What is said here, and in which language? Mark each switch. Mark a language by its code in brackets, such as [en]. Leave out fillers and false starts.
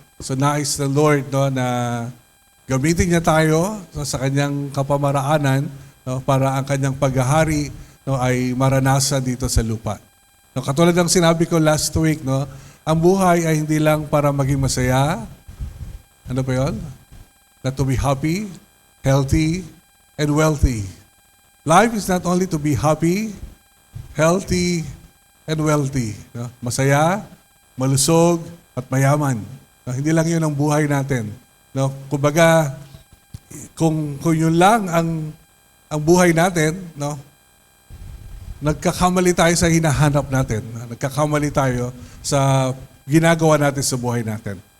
[tl] So, nais ng Lord na gamitin niya tayo sa kanyang kapamaraanan para ang kanyang paghahari ay maranasan dito sa lupa. Katulad ng sinabi ko [en] last week, [tl] ang buhay ay hindi lang para maging masaya. Ano pa yun? [en] Not to be happy, healthy, and wealthy. Life is not only to be happy, healthy, and wealthy. [tl] Masaya, malusog, at mayaman. Hindi lang yun ang buhay natin. Kumbaga, kung yun lang ang buhay natin, nagkakamali tayo sa hinahanap natin. Nagkakamali tayo sa ginagawa natin sa buhay natin.